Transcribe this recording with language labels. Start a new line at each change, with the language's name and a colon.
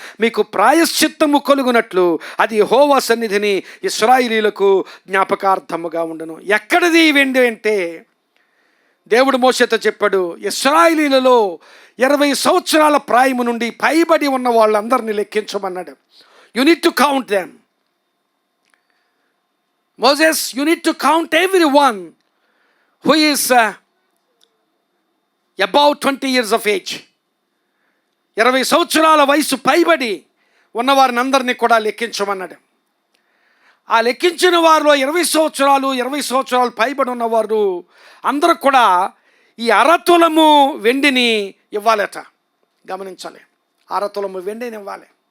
Telugu: మీకు ప్రాయశ్చిత్తము కలుగునట్లు అది యెహోవా సన్నిధిని ఇశ్రాయేలీయులకు జ్ఞాపకార్థముగా ఉండును. ఎక్కడిది వెండి అంటే, దేవుడు మోషేతో చెప్పాడు, ఇశ్రాయేలీయులలో 20 సంవత్సరాల ప్రాయము నుండి పైబడి ఉన్న వాళ్ళందరినీ లెక్కించమన్నాడు.
English: You need to count them. Moses, you need to count everyone who is about 20 years of age.
Telugu: 20 సంవత్సరాల వయసు పైబడి ఉన్నవారిని అందరినీ కూడా లెక్కించమన్నాడు. ఆ లెక్కించిన వారిలో 20 సంవత్సరాలు పైబడి ఉన్నవారు అందరూ కూడా ఈ 1/2 తులము వెండిని ఇవ్వాలట. గమనించాలి, 1/2 తులము వెండిని ఇవ్వాలి.